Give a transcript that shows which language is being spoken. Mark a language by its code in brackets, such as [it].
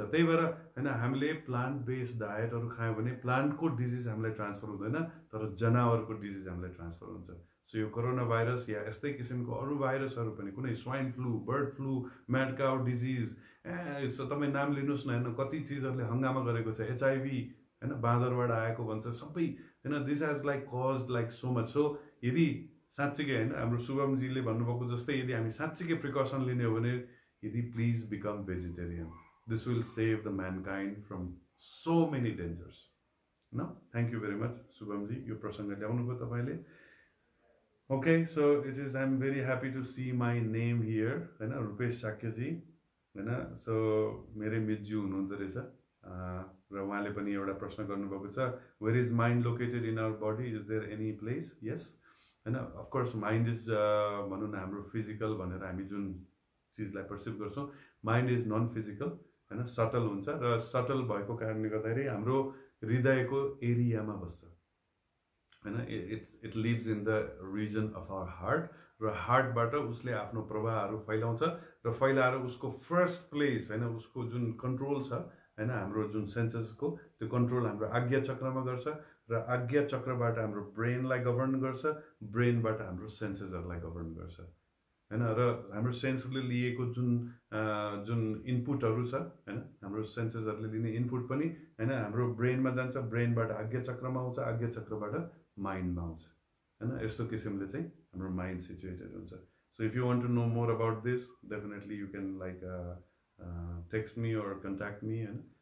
[ne] त्यही भएर हैन हामीले प्लान्ट बेस्ड डायटहरू खायौँ भने प्लान्टको डिजिज हामीलाई ट्रान्सफर हुँदैन, तर जनावरको डिजिज हामीलाई ट्रान्सफर हुन्छ। सो यो कोरोना भाइरस या यस्तै किसिमको अरू भाइरसहरू पनि, कुनै swine flu, bird flu, mad cow disease, यसो तपाईँ नाम लिनुहोस् न हैन, कति चिजहरूले हङ्गामा गरेको छ, एचआइभी हैन, बाँदरबाट आएको भन्छ सबै हैन। [en] This has like caused like so much. [ne] So यदि साँच्चीकै हैन हाम्रो शुभमजीले भन्नुभएको जस्तै यदि हामी साँच्चीकै प्रिकसन लिने हो भने यदि [en] please become vegetarian, this will save the mankind from so many dangers [ne] न। [en] thank you very much [ne] Shubham ji, यो प्रसङ्ग ल्याउनुभयो तपाईँले। [en] Okay, so it is, I am very happy to see my name here हैन, रूपेश साक्यजी हैन। [ne] सो मेरै मितज्यू हुनुहुँदो रहेछ र उहाँले पनि एउटा प्रश्न गर्नुभएको छ, [en] Where is mind located in our body, is there any place? [ne] यस हैन, अफकोर्स माइन्ड इज भनौँ न हाम्रो फिजिकल भनेर हामी जुन चिजलाई पर्सिभ गर्छौँ, [en] mind is non physical [ne] हैन, सटल हुन्छ। र सटल भएको कारणले गर्दाखेरि हाम्रो हृदयको एरियामा बस्छ हैन। [en] it lives in the region of our heart, [ne] र हार्टबाट उसले आफ्नो प्रभावहरू फैलाउँछ र फैलाएर उसको फर्स्ट प्लेस हैन, उसको जुन कन्ट्रोल छ हैन, हाम्रो जुन सेन्सेसको त्यो कन्ट्रोल हाम्रो आज्ञा चक्रमा गर्छ, र आज्ञा चक्रबाट हाम्रो ब्रेनलाई गभर्न गर्छ, ब्रेनबाट हाम्रो सेन्सेसहरूलाई गभर्न गर्छ हैन। र हाम्रो सेन्सले लिएको जुन इनपुटहरू छ हैन, हाम्रो सेन्सेसहरूले लिने इनपुट पनि हैन हाम्रो ब्रेनमा जान्छ, ब्रेनबाट आज्ञा चक्रमा आउँछ, आज्ञा चक्रबाट माइन्डमा आउँछ हैन। यस्तो किसिमले चाहिँ हाम्रो माइन्ड सिचुएटेड हुन्छ। [en] So if you want to know more about this, definitely you can like text me or contact me हैन।